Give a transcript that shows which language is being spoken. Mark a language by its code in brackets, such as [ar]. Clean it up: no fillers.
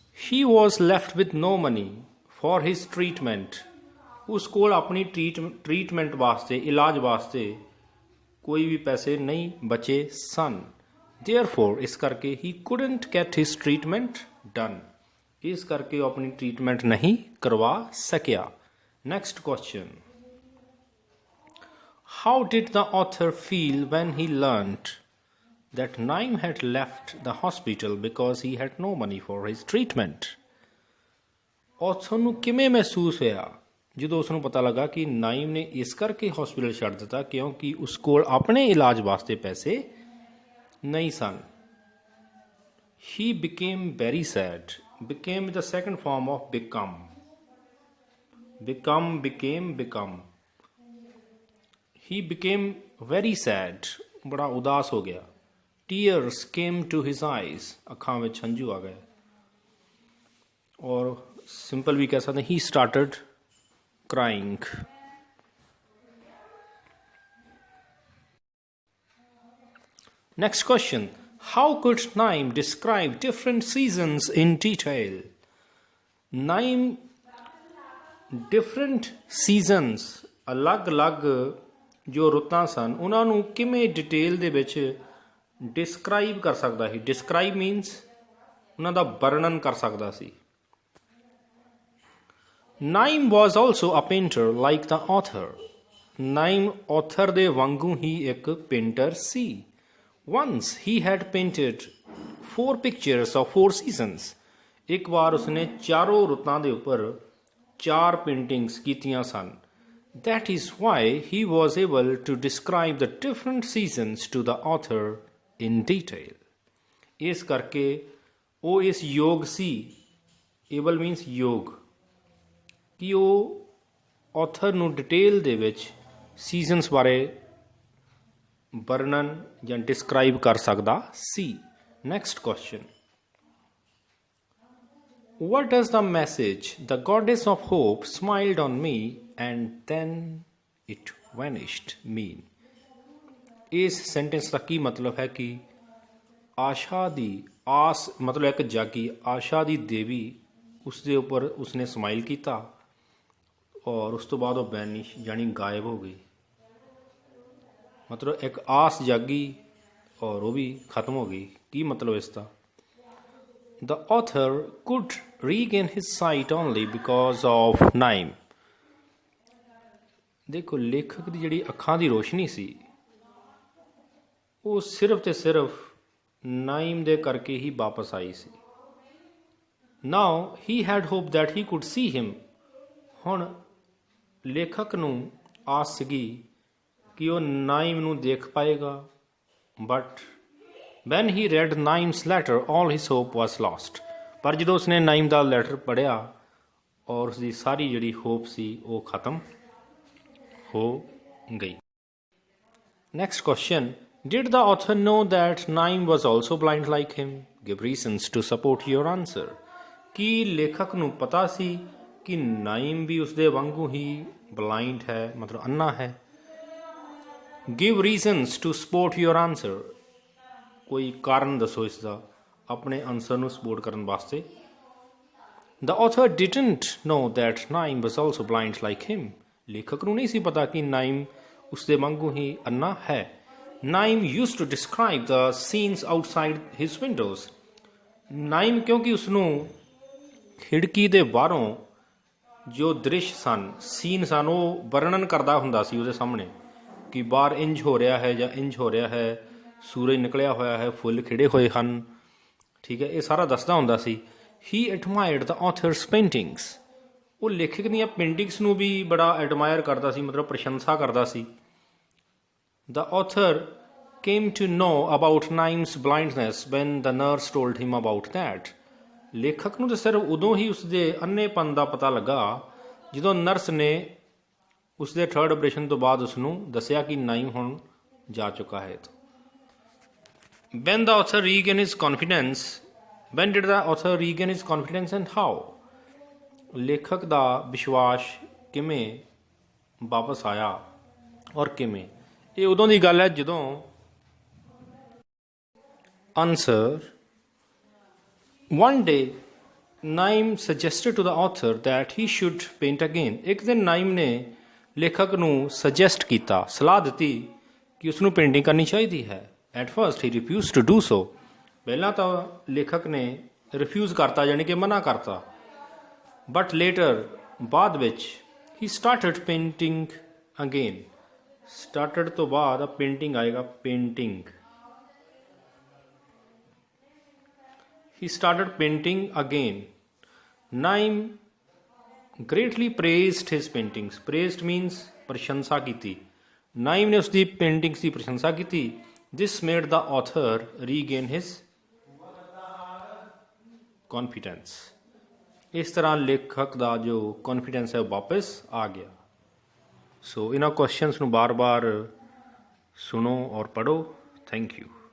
[en] He was left with no money for his treatment. [pa] ਉਸ ਕੋਲ ਆਪਣੀ ਟ੍ਰੀਟਮੈਂਟ ਵਾਸਤੇ ਇਲਾਜ ਵਾਸਤੇ ਕੋਈ ਵੀ ਪੈਸੇ ਨਹੀਂ ਬਚੇ ਸਨ. [en] therefore [pa] ਇਸ ਕਰਕੇ ਹੀ [en] couldn't get his treatment done. [pa] ਇਸ ਕਰਕੇ ਉਹ ਆਪਣੀ ਟ੍ਰੀਟਮੈਂਟ ਨਹੀਂ ਕਰਵਾ ਸਕਿਆ. [en] Next question. How did the author feel when he learnt that Naim had left the hospital because he had no money for his treatment? [pa] author ਨੂੰ ਕਿਵੇਂ ਮਹਿਸੂਸ ਹੋਇਆ ਜਦੋਂ ਉਸ ਨੂੰ ਪਤਾ ਲੱਗਾ ਕਿ ਨਾਇਮ ਨੇ ਇਸ ਕਰਕੇ ਹਸਪੀਟਲ ਛੱਡ ਦਿੱਤਾ ਕਿਉਂਕਿ ਉਸ ਕੋਲ ਆਪਣੇ ਇਲਾਜ ਵਾਸਤੇ ਪੈਸੇ ਨਹੀਂ ਸਨ? [en] He became very sad. Became is the second form of become. Become. He became very sad. [pa] ਬੜਾ ਉਦਾਸ ਹੋ ਗਿਆ. [en] Tears came to his eyes. [pa] ਅੱਖਾਂ ਵਿੱਚ ਹੰਝੂ ਆ ਗਏ. ਔਰ ਸਿੰਪਲ ਵੀ ਕਹਿ ਸਕਦੇ [en] he started crying. Next question. How could Naim describe different seasons in detail? [pa] Naim different seasons ਅਲੱਗ-ਅਲੱਗ ਜੋ ਰੁੱਤਾਂ ਸਨ ਉਹਨਾਂ ਨੂੰ ਕਿਵੇਂ ਡਿਟੇਲ ਦੇ ਵਿੱਚ ਡਿਸਕ੍ਰਾਈਬ ਕਰ ਸਕਦਾ ਸੀ? ਡਿਸਕ੍ਰਾਈਬ ਮੀਨਸ ਉਹਨਾਂ ਦਾ ਵਰਣਨ ਕਰ ਸਕਦਾ ਸੀ. [en] Naim was also a painter like the author. [pa] Naim author ਦੇ ਵਾਂਗੂ ਹੀ ਇੱਕ painter ਸੀ. [en] Once he had painted 4 pictures of 4 seasons. [pa] ਇੱਕ ਵਾਰ ਉਸਨੇ ਚਾਰੋਂ ਰੁੱਤਾਂ ਦੇ ਉੱਪਰ 4 paintings ਕੀਤੀਆਂ ਸਨ. [en] That is why he was able to describe the different seasons to the author in detail. [pa] ਇਸ ਕਰਕੇ ਉਹ ਇਸ ਯੋਗ ਸੀ. able means ਯੋਗ ਕਿ ਉਹ ਆਥਰ ਨੂੰ ਡਿਟੇਲ ਦੇ ਵਿੱਚ ਸੀਜ਼ਨਸ ਬਾਰੇ ਵਰਣਨ ਜਾਂ ਡਿਸਕ੍ਰਾਈਬ ਕਰ ਸਕਦਾ ਸੀ. [en] Next question. What does the message, the goddess of hope smiled on me and then it vanished mean? [pa] ਇਸ ਸੈਂਟੈਂਸ ਦਾ ਕੀ ਮਤਲਬ ਹੈ ਕਿ ਆਸ਼ਾ ਦੀ ਆਸ ਮਤਲਬ ਇੱਕ ਜਾਗੀ ਆਸ਼ਾ ਦੀ ਦੇਵੀ ਉਸ ਦੇ ਉੱਪਰ ਉਸਨੇ ਸਮਾਈਲ ਕੀਤਾ ਔਰ ਉਸ ਤੋਂ ਬਾਅਦ ਉਹ ਵੈਨਿਸ਼ ਯਾਨੀ ਗਾਇਬ ਹੋ ਗਈ. ਮਤਲਬ ਇੱਕ ਆਸ ਜਾਗੀ ਔਰ ਉਹ ਵੀ ਖਤਮ ਹੋ ਗਈ. ਕੀ ਮਤਲਬ ਇਸ ਦਾ? [en] The author could regain his sight only because of Naim. [pa] ਦੇਖੋ ਲੇਖਕ ਦੀ ਜਿਹੜੀ ਅੱਖਾਂ ਦੀ ਰੋਸ਼ਨੀ ਸੀ ਉਹ ਸਿਰਫ ਤੇ ਸਿਰਫ ਨਾਇਮ ਦੇ ਕਰਕੇ ਹੀ ਵਾਪਸ ਆਈ ਸੀ. [en] Now he had hoped that he could see him. [pa] ਹੁਣ ਲੇਖਕ ਨੂੰ ਆਸ ਸੀਗੀ ਕਿ ਉਹ ਨਾਇਮ ਨੂੰ ਦੇਖ ਪਾਏਗਾ. [en] But when he read Naim's letter all his hope was lost. [pa] ਪਰ ਜਦੋਂ ਉਸਨੇ ਨਾਇਮ ਦਾ ਲੈਟਰ ਪੜ੍ਹਿਆ ਔਰ ਉਸਦੀ ਸਾਰੀ ਜਿਹੜੀ ਹੋਪ ਸੀ ਉਹ ਖਤਮ ਹੋ ਗਈ. [en] Next question. Did the author know that Naim was also blind like him? Give reasons to support your answer. [pa] ਕੀ ਲੇਖਕ ਨੂੰ ਪਤਾ ਸੀ ਕਿ ਨਾਇਮ ਵੀ ਉਸਦੇ ਵਾਂਗੂ ਹੀ ਬਲਾਈਂਡ ਹੈ ਮਤਲਬ ਅੰਨਾ ਹੈ? [en] Give reasons to support your answer. [pa] ਕੋਈ ਕਾਰਨ ਦੱਸੋ ਇਸ ਦਾ ਆਪਣੇ ਆਨਸਰ ਨੂੰ ਸਪੋਰਟ ਕਰਨ ਵਾਸਤੇ. [en] The author didn't know that Naim was also blind like him. [pa] ਲੇਖਕ ਨੂੰ ਨਹੀਂ ਸੀ ਪਤਾ ਕਿ ਨਾਇਮ ਉਸਦੇ ਵਾਂਗੂ ਹੀ ਅੰਨਾ ਹੈ. [en] Naim used to describe the scenes outside his windows. [pa] ਨਾਇਮ ਕਿਉਂਕਿ ਉਸਨੂੰ ਖਿੜਕੀ ਦੇ ਬਾਹਰੋਂ ਜੋ ਦ੍ਰਿਸ਼ ਸਨ, ਸੀਨ ਸਨ, ਉਹ ਵਰਣਨ ਕਰਦਾ ਹੁੰਦਾ ਸੀ ਉਹਦੇ ਸਾਹਮਣੇ ਕਿ ਬਾਹਰ ਇੰਜ ਹੋ ਰਿਹਾ ਹੈ ਜਾਂ ਇੰਜ ਹੋ ਰਿਹਾ ਹੈ, ਸੂਰਜ ਨਿਕਲਿਆ ਹੋਇਆ ਹੈ, ਫੁੱਲ ਖਿੜੇ ਹੋਏ ਹਨ, ਠੀਕ ਹੈ, ਇਹ ਸਾਰਾ ਦੱਸਦਾ ਹੁੰਦਾ ਸੀ। [en] he admired the author's paintings, [pa] ਉਹ ਲੇਖਕ ਦੀਆਂ ਪੇਂਟਿੰਗਸ ਨੂੰ ਵੀ ਬੜਾ ਐਡਮਾਇਰ ਕਰਦਾ ਸੀ, ਮਤਲਬ ਪ੍ਰਸ਼ੰਸਾ ਕਰਦਾ ਸੀ। [en] The author came to know about Naim's blindness when the nurse told him about that. [pa] ਲੇਖਕ ਨੂੰ ਤਾਂ ਸਿਰਫ ਉਦੋਂ ਹੀ ਉਸਦੇ ਅੰਨ੍ਹੇਪਨ ਦਾ ਪਤਾ ਲੱਗਾ ਜਦੋਂ ਨਰਸ ਨੇ ਉਸਦੇ ਥਰਡ ਆਪਰੇਸ਼ਨ ਤੋਂ ਬਾਅਦ ਉਸਨੂੰ ਦੱਸਿਆ ਕਿ ਨਾਈਮ ਹੁਣ ਜਾ ਚੁੱਕਾ ਹੈ। [en] When the author regained his confidence, when did the author regain his confidence and how? [pa] ਲੇਖਕ ਦਾ ਵਿਸ਼ਵਾਸ ਕਿਵੇਂ ਵਾਪਸ ਆਇਆ ਔਰ ਕਿਵੇਂ? ਇਹ ਉਦੋਂ ਦੀ ਗੱਲ ਹੈ ਜਦੋਂ Answer. [en] One day, Naim suggested to the author that he should paint again. [pa] ਇੱਕ ਦਿਨ ਨਾਈਮ ਨੇ ਲੇਖਕ ਨੂੰ ਸੁਜੈਸਟ ਕੀਤਾ, ਸਲਾਹ ਦਿੱਤੀ ਕਿ ਉਸ ਨੂੰ ਪੇਂਟਿੰਗ ਕਰਨੀ ਚਾਹੀਦੀ ਹੈ। [en] At first he refused to do so. [pa] ਪਹਿਲਾਂ ਤਾਂ ਲੇਖਕ ਨੇ ਰਿਫਿਊਜ਼ ਕਰਤਾ, ਯਾਨੀ ਕਿ ਮਨਾ ਕਰਤਾ। [en] But later, [pa] ਬਾਅਦ ਵਿੱਚ [en] he started painting again. [pa] Started ਤੋਂ ਬਾਅਦ ਪੇਂਟਿੰਗ ਆਏਗਾ, painting. [en] He started painting again. Naim greatly praised his paintings. [pa] Praised means ਪ੍ਰਸ਼ੰਸਾ ਕੀਤੀ। ਨਾਈਮ ਨੇ ਉਸਦੀ ਪੇਂਟਿੰਗਸ ਦੀ ਪ੍ਰਸ਼ੰਸਾ ਕੀਤੀ। [en] This made the author regain his confidence. [pa] ਇਸ ਤਰ੍ਹਾਂ ਲੇਖਕ ਦਾ ਜੋ ਕੌਨਫੀਡੈਂਸ ਹੈ ਉਹ ਵਾਪਸ ਆ ਗਿਆ। ਸੋ ਇਹਨਾਂ ਕੁਐਸਚਨਸ ਨੂੰ ਬਾਰ-ਬਾਰ ਸੁਣੋ ਔਰ ਪੜ੍ਹੋ। [en] Thank you.